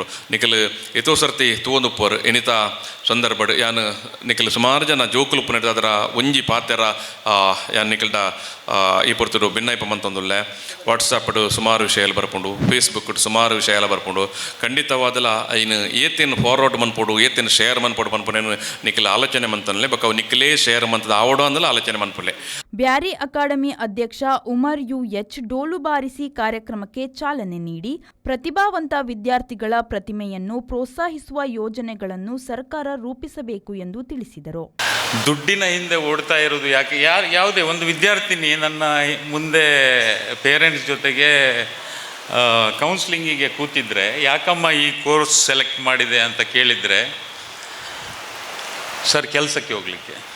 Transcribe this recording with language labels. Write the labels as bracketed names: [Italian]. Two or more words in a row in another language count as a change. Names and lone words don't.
[Tulu] ನಿಖಲ್ ಎತೋ ಸರ್ತಿ ತೂವೊಂದುಪ್ಪರು ಎನಿತ ಸಂದರ್ಭಡ್ ಯಾನು ನಿಖಲ್ ಸುಮಾರು ಜನ ಜೋಕುಲು ಪುನಡ್ ಅದರ ಒಂಜಿ ಪಾತೆರ ಯಾನ್ ನಿಖಲ್ಡ ಈ ಪೊರ್ತುಡು ಭಿನ್ನೈಪ ಮಂತೊಂದುಲ್ಲೆ. ವಾಟ್ಸಪ್ಡ್ ಸುಮಾರು ವಿಷಯಾಲು ಬರ್ಪುಂಡು, ಫೇಸ್ಬುಕ್ ಸುಮಾರು ವಿಷಯಾಲ ಬರ್ಪುಂಡು. ಖಂಡಿತವಾದಲ ಐನು ಏತೇನು ಫಾರ್ವರ್ಡ್ ಮನ್ಪೊಡು, ಏತೇನು ಶೇರ್ ಮನ್ಪೊಡು ಪನ್ಪುನೇನು ನಿಖಲ್ ಆಲೋಚನೆ ಮಂತನ್ಲೆ ಬಕ್ಕ ನಿಖಲೇ ಶೇರ್ ಮಂತದ ಆವಡು ಅಂದಲ ಆಲೋಚನೆ ಮನ್ಪುಲೆ. [Kannada] ಬ್ಯಾರಿ ಅಕಾಡೆಮಿ ಅಧ್ಯಕ್ಷ ಉಮರ್ ಯು.ಎಚ್ ಡೋಲು ಬಾರಿಸಿ ಕಾರ್ಯಕ್ರಮಕ್ಕೆ ಚಾಲನೆ ನೀಡಿ ಪ್ರತಿಭಾವಂತ ವಿದ್ಯಾರ್ಥಿಗಳ ಪ್ರತಿಮೆಯನ್ನು ಪ್ರೋತ್ಸಾಹಿಸುವ ಯೋಜನೆಗಳನ್ನು ಸರ್ಕಾರ ರೂಪಿಸಬೇಕು ಎಂದು ತಿಳಿಸಿದರು. ದುಡ್ಡಿನ ಹಿಂದೆ ಓಡ್ತಾ ಇರೋದು ಯಾಕೆ? ಯಾವುದೇ ಒಂದು ವಿದ್ಯಾರ್ಥಿನಿ ನನ್ನ ಮುಂದೆ ಪೇರೆಂಟ್ಸ್ ಜೊತೆಗೆ ಕೌನ್ಸ್ಲಿಂಗಿಗೆ ಕೂತಿದ್ರೆ ಯಾಕಮ್ಮ ಈ ಕೋರ್ಸ್ ಸೆಲೆಕ್ಟ್ ಮಾಡಿದೆ ಅಂತ ಕೇಳಿದರೆ, ಸರ್ ಕೆಲಸಕ್ಕೆ ಹೋಗಲಿಕ್ಕೆ.